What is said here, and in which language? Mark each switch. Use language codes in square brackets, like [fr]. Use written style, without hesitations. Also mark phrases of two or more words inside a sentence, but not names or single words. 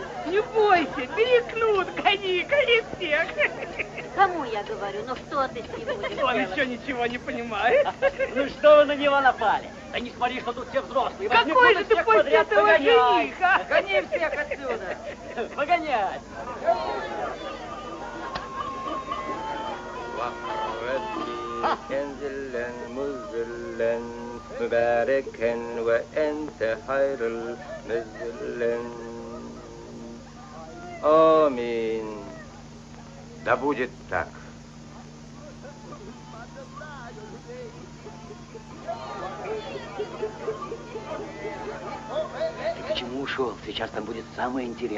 [ru] Не бойся, перекнут, гони всех. Кому я говорю, ну что ты с ним будешь Он делать? еще ничего не понимает. Ну что вы на него напали? Да не смотри, что тут все взрослые. Возьми Какой кто-то же ты всех после подряд, этого погоняй. жених, а? Гони всех отсюда. Погонять. [ar] انزلا مزلا مباركا وانت خير المزلا. [ru] Аминь. Да будет так. Ты к чему ушел? Сейчас там будет самое интересное.